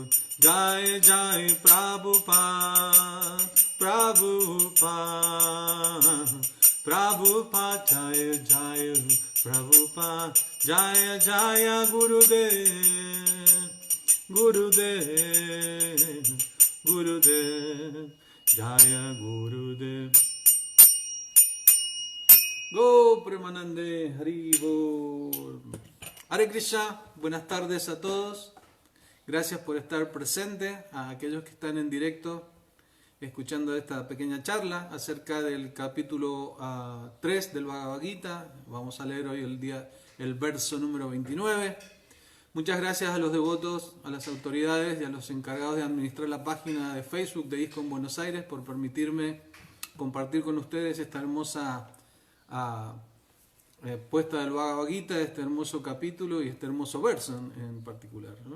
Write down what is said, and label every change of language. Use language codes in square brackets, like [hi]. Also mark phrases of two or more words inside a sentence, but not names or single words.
[hi] जय जय प्रभुपाद, प्रभुपाद, प्रभुपाद, जय जय प्रभुपाद, जय जय गुरुदेव, गुरुदेव, गुरुदेव, जय गुरुदेव. गो प्रेमानंदे, हरिबो. [es] Hare Krishna, buenas tardes a todos. Gracias por estar presente, a aquellos que están en directo escuchando esta pequeña charla acerca del capítulo 3 del Bhagavad Gita. Vamos a leer hoy el verso número 29. Muchas gracias a los devotos, a las autoridades y a los encargados de administrar la página de Facebook de ISKCON Buenos Aires por permitirme compartir con ustedes esta hermosa puesta del Bhagavad Gita, este hermoso capítulo y este hermoso verso en particular, ¿no?